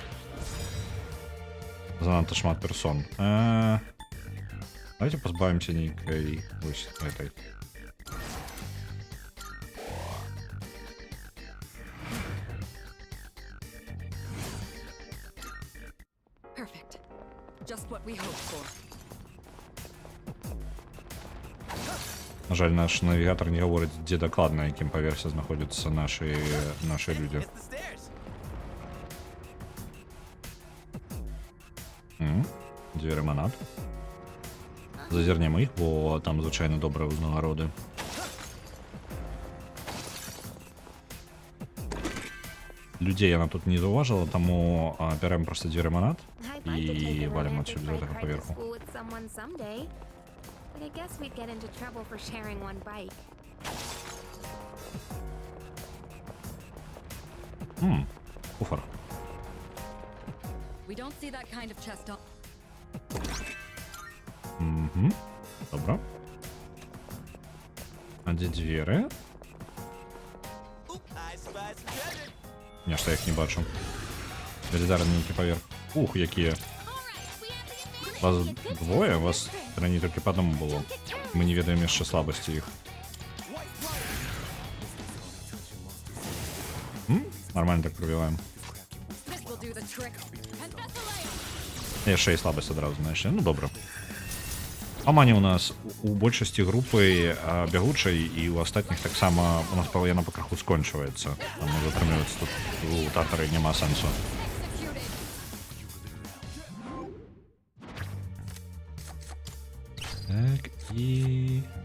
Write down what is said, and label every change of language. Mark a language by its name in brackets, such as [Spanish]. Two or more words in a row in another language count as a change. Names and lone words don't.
[Belarusian] Занадта шмат персон. Давайте позбавимся нейкай вось этой. [English] Perfect. Just what we hoped for. [Belarusian] На жаль, наш навігатор не гаворыць, дзе дакладна, якім паверсе знаходзяцца нашы людзі. Дзверы манат. Зазірнем іх, бо там звычайна добрыя ўзнагароды. Людзей яна тут не заўважыла, таму бярем проста дзверы манат і валім адсюль з гэтага паверху. [English] I guess we'd get into trouble for sharing one bike. [Belarusian] Куфар. [English] We don't see that kind of chest on. [Belarusian] Добра. А дзе дзверы? Нешта я іх не бачу. Велізарны нейкі паверх. Ух, якія. Вас двое? Вас раней толькі па аднаму было. Мы не ведаем яшчэ слабасці іх. [Russian] Нормально так пробіваем. [English] This will do the trick. And that's a layup. [Belarusian] Яшчэ і слабасць адразу знайшлі. Ну добра. Амані у нас у большасці групы бягучай і у астатніх таксама у нас яна пакраху скончваецца. Там затрымлівацца тут у татары няма сэнсу. [English] Executed. [Belarusian] Так, і...